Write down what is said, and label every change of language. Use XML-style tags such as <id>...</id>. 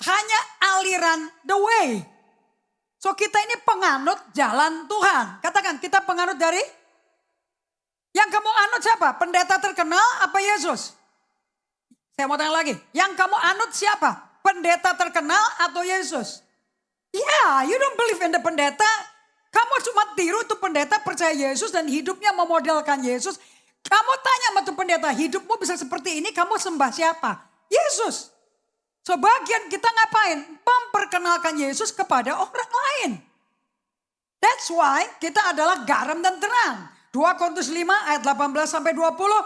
<id>Hanya aliran the way. So kita ini penganut jalan Tuhan. Katakan kita penganut dari? Yang kamu anut siapa? Pendeta terkenal apa Yesus? Saya mau tanya lagi. Yang kamu anut siapa? Pendeta terkenal atau Yesus?</id> <en>Yeah, you don't believe in the pendeta.</en> <id>Kamu cuma tiru tuh pendeta percaya Yesus dan hidupnya memodelkan Yesus. Kamu tanya sama tuh pendeta, hidupmu bisa seperti ini, kamu sembah siapa? Yesus. So bagian kita ngapain? Memperkenalkan Yesus kepada orang lain.</id> <en>That's why</en> <id>kita adalah garam dan terang. 2 Korintus 5 ayat 18 sampai 20.</id>